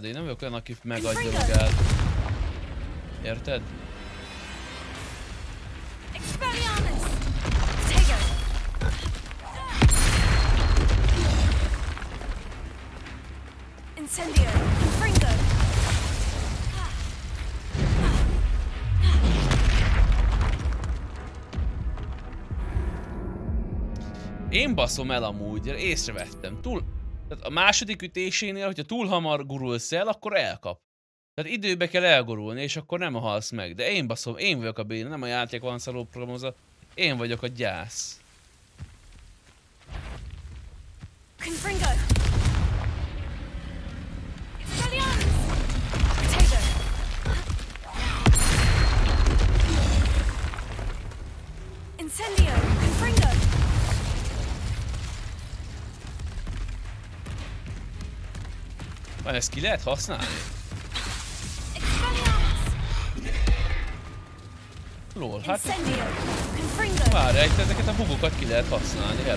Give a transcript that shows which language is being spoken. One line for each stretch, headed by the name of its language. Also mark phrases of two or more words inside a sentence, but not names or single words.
Hungarian: Én nem vagyok olyan, aki megadja magát. Érted? Expelliarmus! Tego! Incendio! Confringo! Én baszom el amúgy, észrevettem. Tehát a második ütésénél, hogyha túl hamar gurulsz el, akkor elkap. Tehát időbe kell elgurulni, és akkor nem halsz meg. De én baszom, én vagyok a béna, nem a játék van szarul programozva. Én vagyok a gyász. Confringo! Expelliarmus! Potato! Incendio! Confringo! Ezt ki lehet használni? Lol, hát... Várj, ezeket a bugokat ki lehet használni, hello.